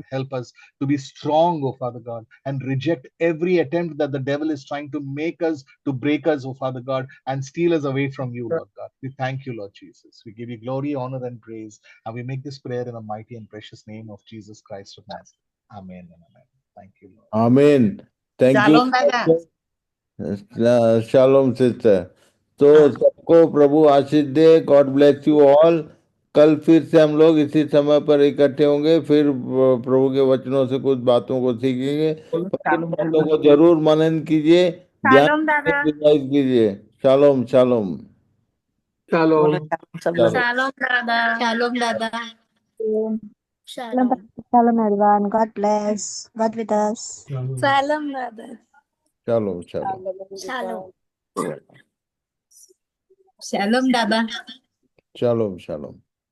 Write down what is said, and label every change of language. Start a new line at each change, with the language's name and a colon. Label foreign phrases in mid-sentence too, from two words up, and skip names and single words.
English: Help us to be strong, oh Father God, and reject every attempt that the devil is trying to make us, to break us, oh Father God, and steal us away from you, Lord God. We thank you, Lord Jesus. We give you glory, honor, and praise, and we make this prayer in the mighty and precious name of Jesus Christ of Nazareth. Amen and amen. Thank you, Lord. Amen. Thank you.
Hindi: Shalom, दादा. शालोम सिस्टर. तो सबको प्रभु आशीष दे.
English: God bless you all.
Hindi: कल फिर से हम लोग इसी समय पर इकट्ठे होंगे, फिर प्रभु के वचनों से कुछ बातों को सीखेंगे. बातों को जरूर मनन कीजिए, ध्यान Shalom, दादा. रिवाइज कीजिए.
Hebrew: שלום שלום.
Hindi: Shalom. शालोम. Shalom, दादा. Shalom, Dada. Shalom. Shalom.
English: Shalom, everyone. God bless. God with us.
Hindi: Shalom, Dada.
Hebrew: שלום שלום.
Hindi: Shalom. Shalom, Dada.
Hebrew: שלום שלום.